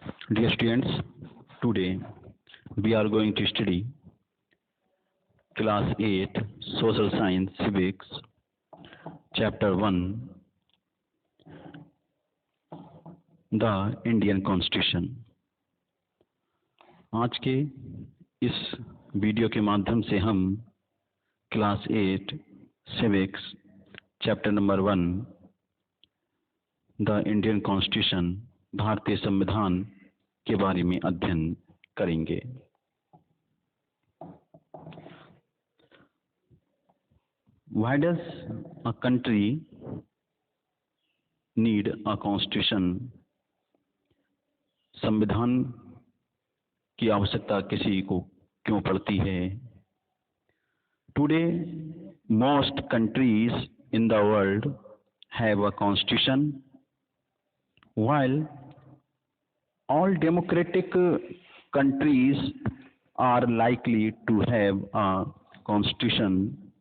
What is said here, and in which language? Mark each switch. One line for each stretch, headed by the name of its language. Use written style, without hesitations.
English: Dear students, today we are going to study class 8 Social Science Civics chapter 1 The Indian Constitution।
Hindi: आज के इस video के माध्यम से हम class 8 civics chapter number 1 the Indian constitution भारतीय संविधान के बारे में अध्ययन करेंगे।
English: Why does a country need a constitution?
Hindi: संविधान की आवश्यकता किसी को क्यों पड़ती है?
English: Today, most countries in the world have a constitution, while all democratic countries are likely to have a constitution.